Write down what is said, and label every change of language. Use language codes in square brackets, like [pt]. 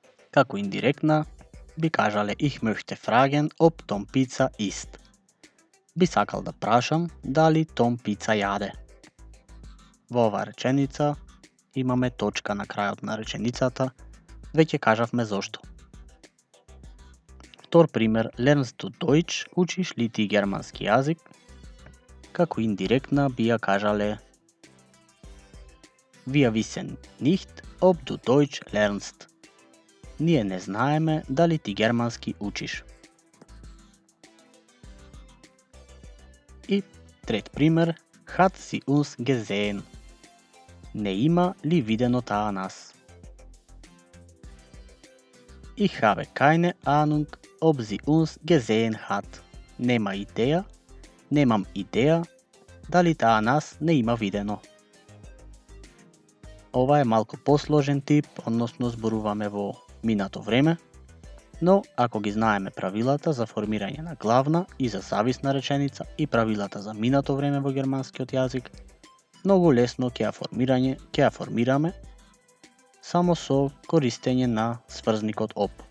[mk] Како индиректна би кажале [de] ich möchte fragen ob Tom Pizza isst. [mk] Би сакал да прашам дали Том пица јаде. Во оваа реченица имаме точка на крајот на реченицата, веќе кажавме зошто. Втор пример, [de] lernst du Deutsch, [mk] учиш ли ти германски јазик? Како индиректна би ја кажале [de] wir wissen nicht ob du Deutsch lernst. [mk] Ние не знаеме дали ти германски учиш. И трет пример, [de] hat sie uns gesehen. [mk] Не има ли видено таа нас? [de] Ich habe keine Ahnung ob sie uns gesehen hat. [mk] Немам идеја дали таа нас не има видено. Ова е малку посложен тип, односно зборуваме во минато време, но ако ги знаеме правилата за формирање на главна и за зависна реченица и правилата за минато време во германскиот јазик, многу лесно ќе ја формираме само со користење на сврзникот об.